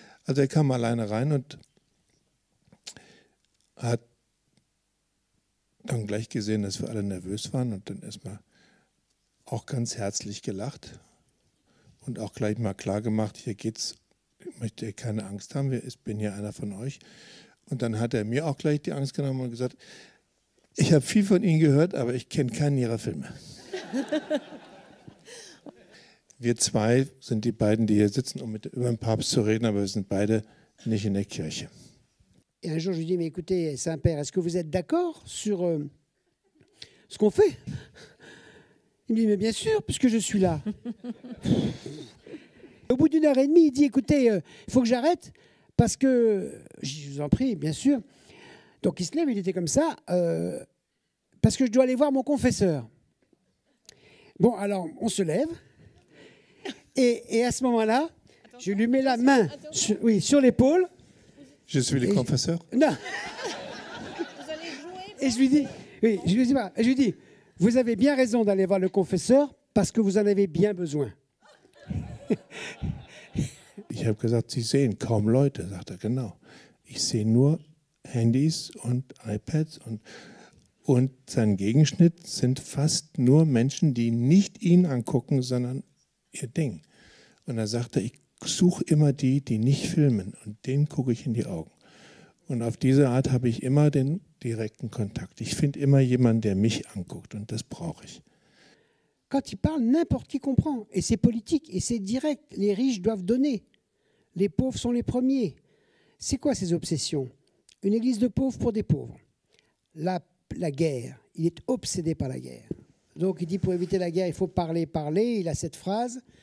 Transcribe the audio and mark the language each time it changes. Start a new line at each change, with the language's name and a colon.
German: Also er kam alleine rein und hat dann gleich gesehen, dass wir alle nervös waren und dann erstmal auch ganz herzlich gelacht und auch gleich mal klar gemacht, hier geht's, möchte ihr keine Angst haben, ich bin hier einer von euch. Und dann hat er mir auch gleich die Angst genommen und gesagt, ich habe viel von Ihnen gehört, aber ich kenne keinen Ihrer Filme. Wir zwei sind die beiden, die hier sitzen, um über den Papst zu reden, aber wir sind beide nicht in der Kirche.
French: Et un jour, je lui dis, mais écoutez, Saint-Père, est-ce que vous êtes d'accord sur ce qu'on fait? Il me dit, mais bien sûr, puisque je suis là. Au bout d'une heure et demie, il dit, écoutez, il faut que j'arrête, parce que, je vous en prie, bien sûr. Donc il se lève, il était comme ça, parce que je dois aller voir mon confesseur. Bon, alors, on se lève, et à ce moment-là, je lui mets la main sur l'épaule. Je suis le confesseur? Non. Et je lui dis, je lui dis, vous avez bien raison d'aller voir le confesseur parce que vous en avez bien besoin.
German: Ich habe gesagt, Sie sehen kaum Leute, sagt er, genau. Ich sehe nur Handys und iPads und sein Gegenschnitt sind fast nur Menschen, die nicht ihn angucken, sondern ihr Ding. Und er sagte, ich suche immer die, die nicht filmen und denen gucke ich in die Augen. Und auf diese Art habe ich immer den direkten Kontakt. Ich finde immer jemanden, der mich anguckt und das brauche ich.
French: Quand il parle, n'importe qui comprend. Et c'est politique et c'est direct. Les riches doivent donner. Les pauvres sont les premiers. C'est quoi ces obsessions? Une église de pauvres pour des pauvres. La guerre. Il est obsédé par la guerre. Donc il dit pour éviter la guerre, il faut parler. Il a cette phrase.